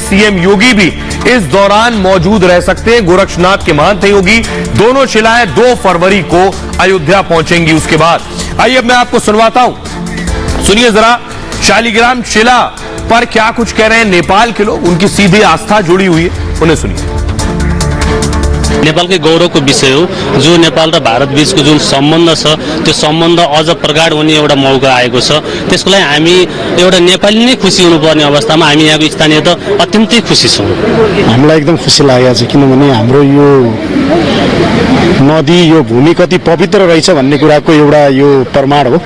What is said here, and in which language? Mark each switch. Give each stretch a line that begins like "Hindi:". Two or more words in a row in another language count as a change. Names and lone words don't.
Hindi: सीएम योगी भी इस दौरान मौजूद रह सकते हैं। गोरक्षनाथ के महंत योगी। दोनों शिलाएं 2 फरवरी को अयोध्या पहुंचेंगी। उसके बाद आइए मैं आपको सुनवाता हूं, सुनिए जरा शालिग्राम शिला पर क्या कुछ कह रहे हैं नेपाल के लोग। उनकी सीधी आस्था जुड़ी हुई है, उन्हें सुनिए।
Nepali: नेपालकै गौरवको विषय हो। जो नेपाल र भारत बीचको जुन सम्बन्ध छ त्यो सम्बन्ध अझ प्रगाढ हुने एउटा मौका आएको छ। त्यसको लागि हामी एउटा नेपाली नै खुसी हुनुपर्ने अवस्थामा हामी यहाँको स्थानीय त अत्यन्तै खुसी छौँ। हामीलाई एकदम खुसी लागेको छ, किनभने हाम्रो यो नदी, यो भूमि कति पवित्र रहेछ भन्ने कुराको एउटा यो प्रमाण हो।